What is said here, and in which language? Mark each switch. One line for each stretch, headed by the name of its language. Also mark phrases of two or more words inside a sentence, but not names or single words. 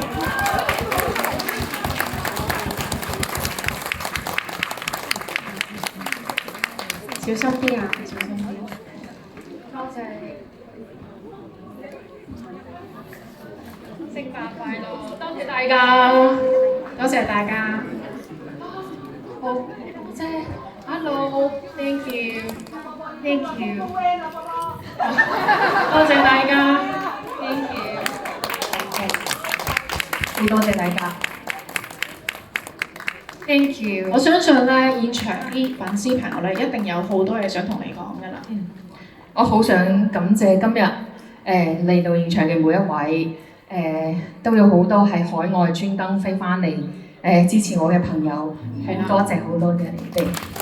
Cantonese: 小心啲啊！小心啲。多謝。聖誕快樂！多謝大家，多謝大家。好，姐 ，
English: Hello，thank you，thank you。
Cantonese: 多謝大家 ，
English: thank you。
Cantonese: 好多謝大家 ，
English: thank you。
Cantonese: 我相信咧，現場啲粉絲朋友咧，一定有好多嘢想同你講㗎啦。我好想感謝今日嚟到現場嘅每一位，都有好多係海外專登飛翻嚟支持我嘅朋友，多謝好多謝你哋。